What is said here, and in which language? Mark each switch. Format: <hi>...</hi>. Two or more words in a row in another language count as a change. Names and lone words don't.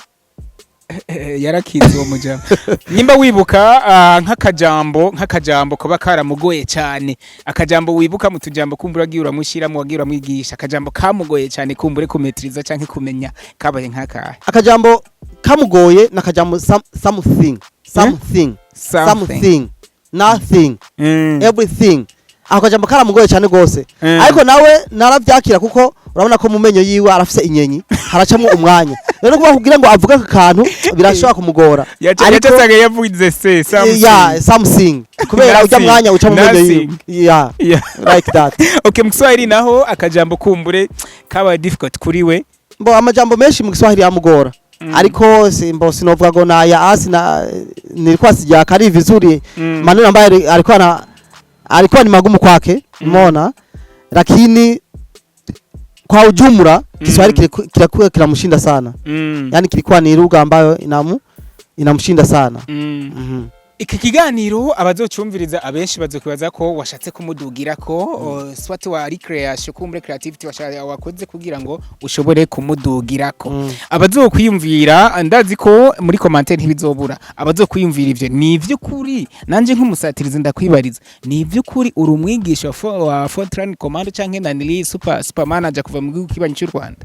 <rn>yarakize uwo mujama nimba wibuka nk'akajambo kuba karamugoye cyane, akajambo wibuka mu tujambo kumbura agiye uramushiramo wagiye uramwigisha, akajambo kamugoye cyane kumbure kumetriza canke kumenya kabaye nk'akahe? Akajambo kamugoye nakajambo</rn> <en>something nothing everything,</en> <rn>akajambo karamugoye cyane gose, ariko nawe naravyakira kuko urabona ko mu menyo yiwe arafise inyenyi haracamwe umwanya, rero kuba kugira ngo avuga akantu birashobora kumugora, ariko yavuze something kubera ujya mwanya uca mu menyo yiwe</rn> <en>like that.</en> <rn>Okay, mu Kiswahili naho akajambo kumbure kaba difficult kuri we? Mbo amajambo menshi mu Kiswahili yamugora, ariko sinovuga ngo</rn> <sw>nilikuwa sijakari vizuri maneno ambayo alikuwa ni magumu kwake, umeona, lakini kwa ujumla Kiswahili kilikuwa kinamshinda sana. Yani kilikuwa ni lugha ambayo inamshinda sana.</sw> <rn>Iki kiganiro abazocumviriza abenshi bazokwibaza ko washatse kumudugira ko swati wa recreation kumbre creativity wakoze kugira ngo ushobore kumudugirako. Abazokwiyumvira ndazi ko muri commentaire ntibizobura abazokwiyumvira ivyo nivyo kuri nanje nk'umusatirizi ndakwibariza nivyo kuri uri umwigisha wa Fontran Commander canke nanili super manager kuva mu gihugu kibanyi cy'u Rwanda?</rn>